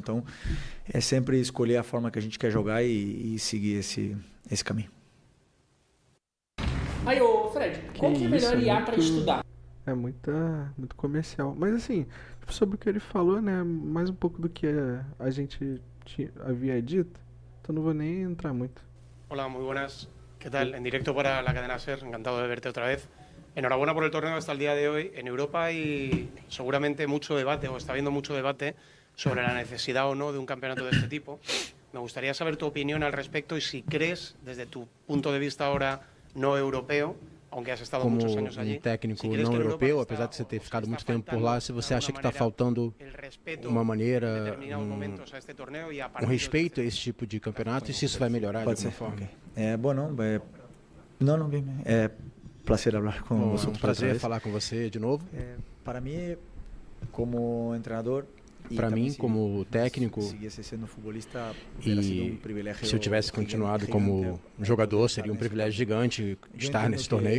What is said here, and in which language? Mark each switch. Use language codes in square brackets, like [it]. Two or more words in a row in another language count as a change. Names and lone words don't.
[pt] Então, é sempre escolher a forma que a gente quer jogar e seguir esse caminho. Aí, ô Fred, qual que é a isso, melhor IA pra muito- estudar? É muito comercial. Mas assim, sobre o que ele falou, né? Mais um pouco do que a gente havia dito. Então não vou nem entrar muito. [es] Hola, muy buenas. ¿Qué tal? En directo para la cadena SER, encantado de verte otra vez. Enhorabuena por el torneo hasta el día de hoy. En Europa hay seguramente mucho debate, o está habiendo mucho debate, sobre la necesidad o no de un campeonato de este tipo. Me gustaría saber tu opinión al respecto y si crees, desde tu punto de vista ahora no europeo, aunque has estado [pt] como [es] muchos años allí, [pt] técnico [es] si crees [pt] não [es] que en Europa [pt] europeu, [es] está- [pt] apesar de você ter [es] o se [pt] ficado [es] está [pt] muito tempo por [es] faltando, [pt] lá, se [es] de [pt] você [es] alguna [pt] acha que está [es] manera, [pt] faltando [es] el respeto [pt] uma [es] en [pt] maneira, [es] determinados momentos a este torneo y a [pt] um [es] partidos de [pt] respeito a [es] este [pt] esse tipo de campeonato e se isso vai melhorar de Pode alguma ser. forma. Ok. Bueno, não, bem. É prazer falar com Bom, você. é um prazer falar com você de novo. Para mim, como treinador, Para mim, como técnico, e se eu tivesse continuado como jogador, seria um privilégio gigante estar nesse torneio.